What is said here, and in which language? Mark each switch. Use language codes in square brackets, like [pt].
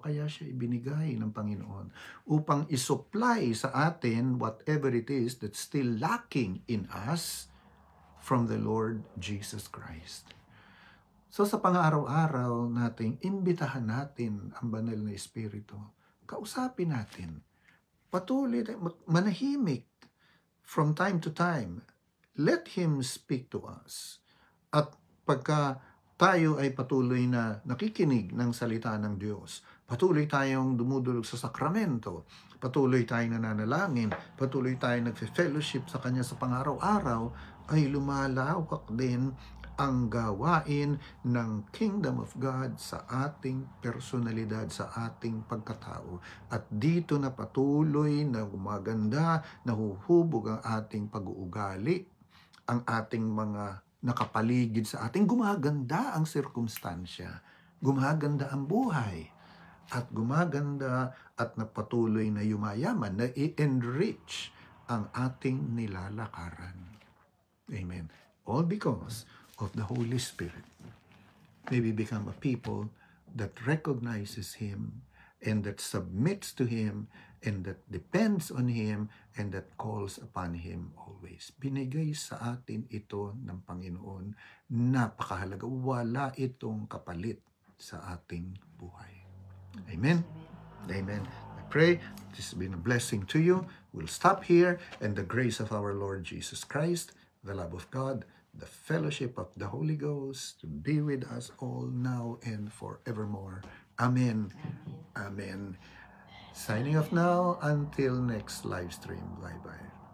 [tl] Kaya siya ibinigay ng Panginoon upang isupply sa atin [en] whatever it is that's still lacking in us from the Lord Jesus Christ. [tl] So sa pang-araw-araw nating imbitahan natin ang banal na Espiritu. Kausapin natin. Patuloy, manahimik [en] from time to time. Let Him speak to us. [tl] At pagka tayo ay patuloy na nakikinig ng salita ng Diyos, patuloy tayong dumudulog sa sakramento, patuloy tayong nananalangin, patuloy tayong nagfe-fellowship sa Kanya sa pang-araw-araw, ay lumalawak din ang gawain ng Kingdom of God sa ating personalidad, sa ating pagkatao. At dito na patuloy na gumaganda, nahuhubog ang ating pag-uugali, ang ating mga nakapaligid sa ating, gumaganda ang sirkumstansya, gumaganda ang buhay, at gumaganda at napatuloy na yumayaman, na i-enrich ang ating nilalakaran. [en] Amen. All because of the Holy Spirit. May we become a people that recognizes Him and that submits to Him, and that depends on Him, and that calls upon Him always. [tl] Binigay sa atin ito ng Panginoon. Napakahalaga. Wala itong kapalit sa ating buhay. [en] Amen? Amen. I pray this has been a blessing to you. We'll stop here, and the grace of our Lord Jesus Christ, the love of God, the fellowship of the Holy Ghost to be with us all now and forevermore. Amen. Amen. Signing off now until next live stream. Bye-bye.